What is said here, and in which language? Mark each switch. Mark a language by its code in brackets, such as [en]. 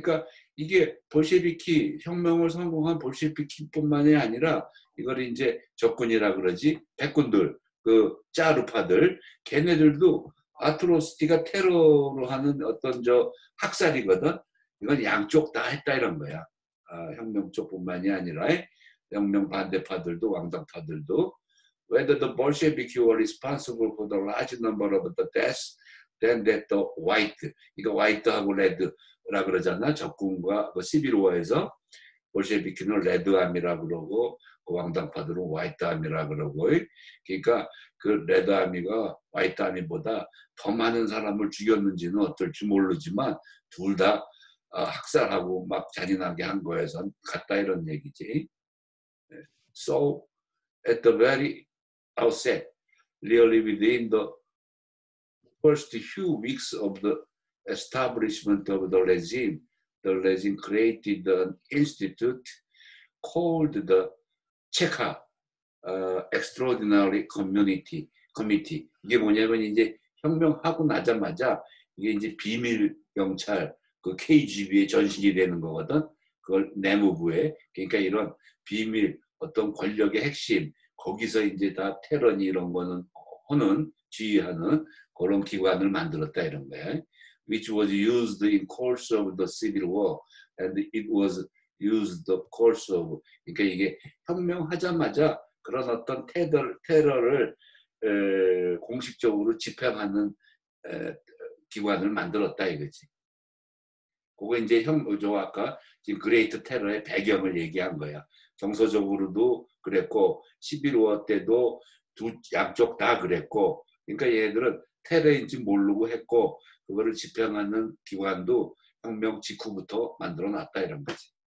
[ko] 그러니까 이게 볼셰비키 혁명을 성공한 볼셰비키뿐만이 아니라 이걸 이제 적군이라 그러지 백군들, 그 짜르파들, 걔네들도 아트로시티가 테러로 하는 어떤 학살이거든. 이건 양쪽 다 했다 이런 거야. 혁명 쪽뿐만이 아니라. 혁명 반대파들도 왕당파들도 [en] whether the Bolshevik were responsible for the large number of the deaths then that the white [ko] 이거 화이트하고 레드라 그러잖아. 적군과 그 11월에서 볼셰비키는 레드암이라 그러고 그 왕당파들은 화이트암이라 그러고 그러니까 그 레드암이가 화이트암이보다 더 많은 사람을 죽였는지는 어떨지 모르지만 둘 다 학살하고 막 잔인하게 한 거에서 같다 이런 얘기지. [en] So at the very outset, really within the first few weeks of the establishment of the regime created an institute called the Cheka Extraordinary Committee. [ko] 이게 뭐냐면 이제 혁명하고 나자마자 이게 이제 비밀 경찰 그 KGB에 전신이 되는 거거든. 그걸 내무부에 그러니까 이런 비밀 어떤 권력의 핵심 거기서 이제 다 테러니 이런 거는 하는 지휘하는 그런 기관을 만들었다 이런 거야. [en] Which was used in course of the civil war and it was used the course of [ko] 그러니까 이게 혁명하자마자 그런 어떤 테러를 공식적으로 집행하는 기관을 만들었다 이거지. 그거 이제 저 아까 지금 그레이트 테러의 배경을 얘기한 거야. 정서적으로도 그랬고 11월 때도 두 양쪽 다 그랬고 그러니까 얘들은 테러인지 모르고 했고 그거를 집행하는 기관도 혁명 직후부터 만들어 놨다 이런 거지.